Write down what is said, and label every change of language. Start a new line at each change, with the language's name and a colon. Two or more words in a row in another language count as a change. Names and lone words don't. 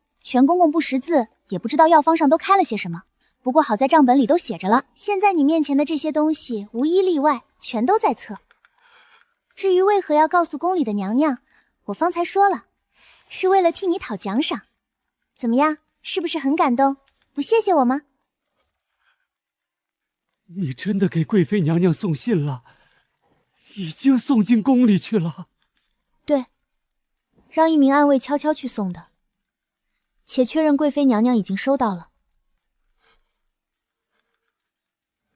Chinese: 全公公不識字，也不知道藥方上都開了些什麼。不過好在賬本裡都寫着了，現在你面前的這些東西無一例外全都在冊。至於為何要告訴宮裡的娘娘，我方才說了，是為了替你討獎賞。怎麼樣，是不是很感動？不謝謝我嗎？你真的給貴妃娘娘送信了？已經送進宮裡去了？對，讓一名暗衛悄悄去送的，且確認貴妃娘娘已經收到了。